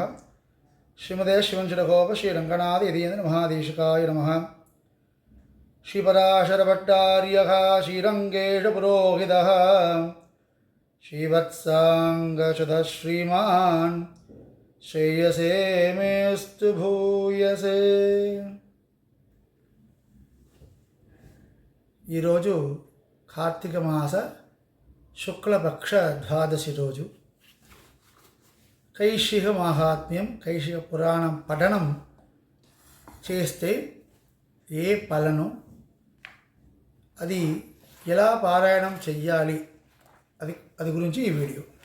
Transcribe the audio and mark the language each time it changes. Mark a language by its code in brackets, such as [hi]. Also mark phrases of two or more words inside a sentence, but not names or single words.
[sa] श्रीमदे श्रीवंशरघोप श्रीरङ्गनाथ यतीन्द्र महादेशिकाय नमः। श्रीपराशरभट्टार्यः श्रीरङ्गेशपुरोहितः श्रीवत्साङ्गशुतः श्रीमान् श्रेयसे मेस्तु भूयसे। [te] ఈరోజు కార్తీక మాస శుక్లపక్ష ద్వాదశి రోజు. కైశిక మాహాత్మ్యం, కైశిక పురాణం పఠనం చేస్తే ఏ ఫలను, అది ఎలా పారాయణం చెయ్యాలి, అది గురించి ఈ వీడియో.